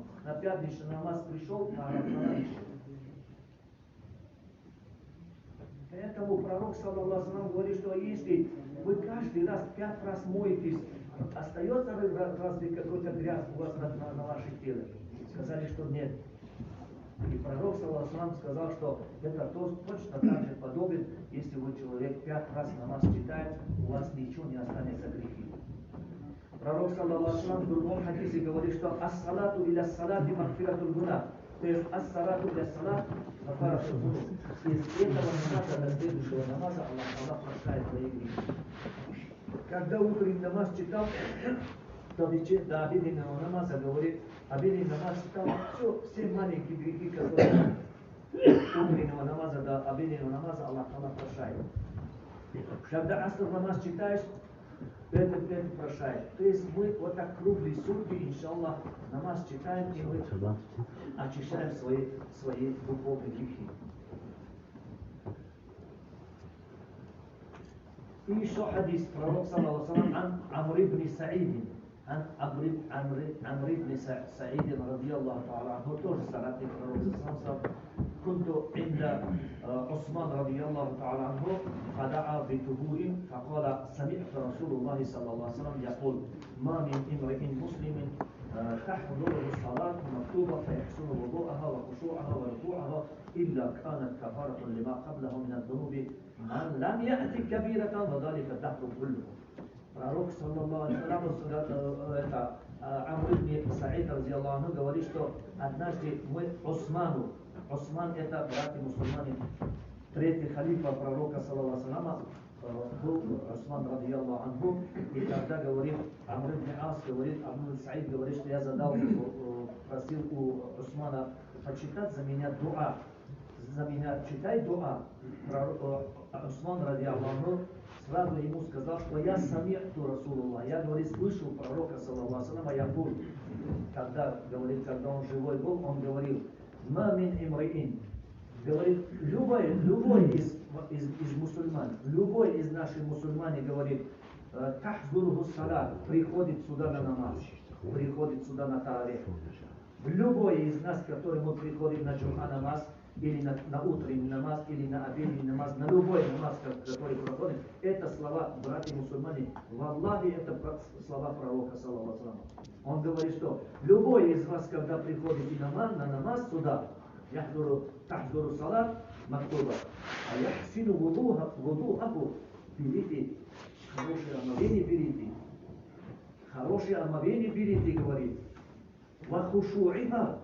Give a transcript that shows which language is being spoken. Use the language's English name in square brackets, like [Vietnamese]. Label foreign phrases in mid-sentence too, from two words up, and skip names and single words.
[Russian] На пятничный намаз пришел, Тагаратхана ищет. Поэтому пророк, [Arabic] صلى الله عليه, [Russian] говорит, что если вы каждый раз 5 раз моетесь, остается разве какой-то грязь у вас на вашем теле? Сказали, что нет. И пророк, [Arabic] صلى الله عليه, [Russian] сказал, что это точно так же подобен, если вы человек 5 раз намаз читает, у вас ничего не останется грехи. Пророк, [Arabic] صلى الله عليه, [Russian] в другом хадисе говорит, что [Arabic] الصلاة إلى الصلاة مغفرة الگناه. [Russian] То есть [Arabic] الصلاة إلى صلاة كفارة الگناه. [Russian] Из этого намаза до следующего намаза Аллах прощает твои грехи. Когда утренний намаз читал, то до обеденного намаза говорит, обеденный намаз читал, все маленькие грехи, которые утреннего намаза до обеденного намаза Аллах прощает. Когда аср намаз читаешь, это прощает. То есть мы вот так круглые сутки, иншаллах, намаз читаем, и мы очищаем свои духовные грехи. И еще хадис пророк, [Arabic] صلى الله عليه, [Russian] ан Амр ибн Саид, Амр ибн Саид, [Arabic] رضي الله تعالى, [Russian] он тоже соратник пророка, [Arabic] كنت عند عثمان رضي الله تعالى عنه فدعا بطهور فقال سمعت رسول الله صلى الله عليه وسلم يقول ما من امرئ مسلم تحضره الصلاة مكتوبة فيحسن وضوءها وخشوعها وركوعها إلا كانت كفارة لما قبله من الذنوب من لم يأتي كبيرة وذلك الدهر كله. [Russian] Пророк, [Arabic] صلى الله عليه وسلم, [Russian] Амр ибн Саид, [Arabic] رضي الله عنه, [Russian] говорит, что однажды мы Осман это, братья мусульмане, третий халифа пророка, [Arabic] صلى الله عليه وسلم, [Russian] был Осман, [Arabic] رضي الله عنه, [Russian] и когда говорит, Амр ибн Ас говорит, Амр ибн Саид говорит, что я просил у Османа почитать за меня дуа. За меня читай дуа. Осман, [Arabic] رضي الله عنه, [Russian] сразу ему сказал, что я [Arabic] سمعت رسول الله. [Russian] Я, говорит, слышал пророка, [Arabic] صلى الله عليه وسلم, [Russian] я был, когда он живой был, он говорил, [Arabic] ما من امرئ. [Russian] Говорит, любой из мусульман, любой из наших мусульман, говорит, [Arabic] تحضره صلاة, [Russian] приходит сюда на намаз, приходит сюда на тарих. Любой из нас, который мы приходим на джум'a намаз, или на утренний намаз, или на обеденный намаз, на любой намаз, который проходит, это слова, братья мусульмане, в Аллахе это слова пророка, [Arabic] صلى الله عليه وسلم. [Russian] Он говорит, что любой из вас, когда приходит на намаз сюда, [Arabic] تحضر صلاة مكتوبة أ يحسن وضوءها, [Russian] берите, хорошее омовение берите, говорит, вахушуиха.